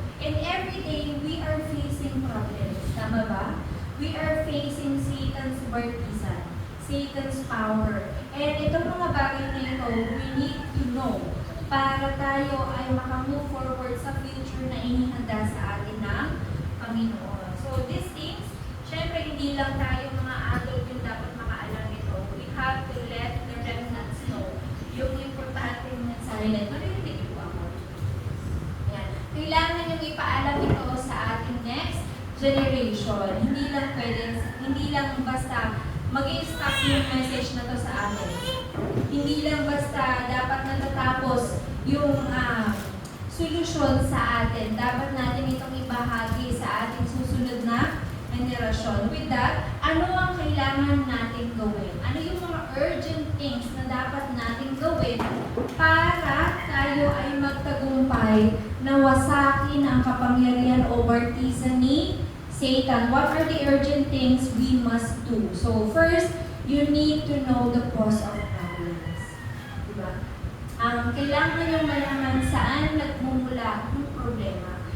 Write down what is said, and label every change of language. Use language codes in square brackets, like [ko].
[en] And every day, we are facing problems. [tl] Tama ba? [en] We are facing Satan's baptism, Satan's power. [tl] And itong mga bagay na ito, [en] we need to know [tl] para tayo ay makamove forward sa future na inihanda sa atin ng Panginoon. [en] So these things, [tl] syempre hindi lang tayo mga adult yung dapat makaalam ito. [en] We have to let the remnants know [tl] yung importante ng [en] silent. [tl] Marinig po ako. Yan. Kailangan yung ipaalam ito sa ating next generation. Hindi lang basta mag-i-stop yung message na to sa atin. Hindi lang basta dapat natatapos yung solusyon sa atin. Dapat natin itong ibahagi sa ating susunod na generasyon. With that, ano ang kailangan natin gawin? Ano yung mga urgent things na dapat natin gawin para tayo ay magtagumpay na wasakin ang kapangyarihan o baptism ni Satan? [en] What are the urgent things we must do? So first, you need to know the cause of problems. [tl] Diba? Kailangan yung malaman saan nagmumula ang problema.